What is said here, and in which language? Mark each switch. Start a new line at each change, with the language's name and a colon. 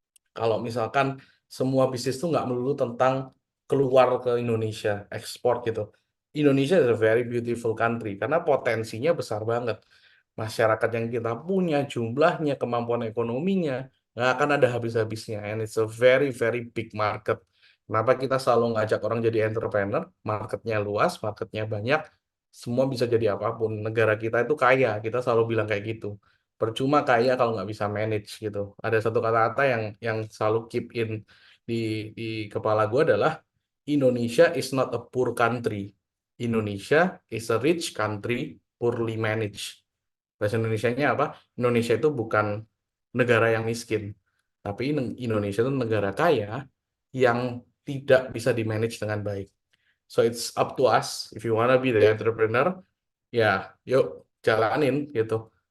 Indonesian: Kalau misalkan semua bisnis itu nggak melulu tentang keluar ke Indonesia, ekspor gitu.
English: Indonesia is a very beautiful country
Indonesian: karena potensinya besar banget. Masyarakat yang kita punya, jumlahnya, kemampuan ekonominya, nggak akan ada habis-habisnya.
English: And it's a very, very big market.
Indonesian: Kenapa kita selalu ngajak orang jadi entrepreneur? Marketnya luas, marketnya banyak, semua bisa jadi apapun. Negara kita itu kaya, kita selalu bilang kayak gitu. Percuma kaya kalau nggak bisa manage gitu. Ada satu kata-kata yang selalu keep in di di kepala gue adalah
English: Indonesia is not a poor country. Indonesia is a rich country poorly managed.
Indonesian: Bahasa Indonesianya apa? Indonesia itu bukan negara yang miskin, tapi Indonesia itu negara kaya yang tidak bisa di-manage dengan baik.
English: So it's up to us if you wanna be the entrepreneur,
Indonesian: ya yuk jalanin gitu.